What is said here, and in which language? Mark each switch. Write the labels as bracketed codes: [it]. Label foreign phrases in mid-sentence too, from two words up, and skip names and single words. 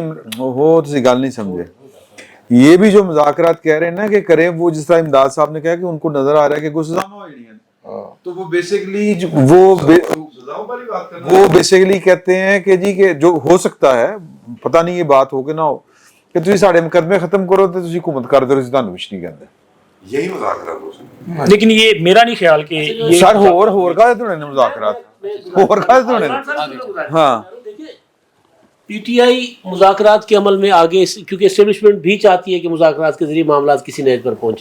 [ur] نہیں وہ [pa] تسی گل نہیں سمجھے. [ur] یہ بھی جو مذاکرات کہہ رہے ہیں نا کہ کریں، وہ جس طرح امداد صاحب نے کہا کہ ان کو نظر آ رہا ہے کہ کوئی سزا نہ ہو جانی ہے، تو وہ بیسیکلی وہ بیسیکلی کہتے ہیں کہ جی کہ جو ہو سکتا ہے، پتہ نہیں یہ بات ہو کہ نہ ہو، کہ [pa] تسی ساڈے مقدمے ختم کرو تے تسی حکومت کر دو، تانوں کچھ نہیں کہندے. [ur] یہی مذاکرات ہو سکتا ہے. لیکن یہ میرا نہیں خیال کہ [pa] سر ہور کا تو نہیں مذاکرات ہور کا تو نہیں. [ur] ہاں پی ٹی آئی مذاکرات کے عمل میں آگے، کیونکہ اسٹیبلشمنٹ بھی چاہتی ہے کہ مذاکرات کے ذریعے معاملات کسی نہج پر پہنچے.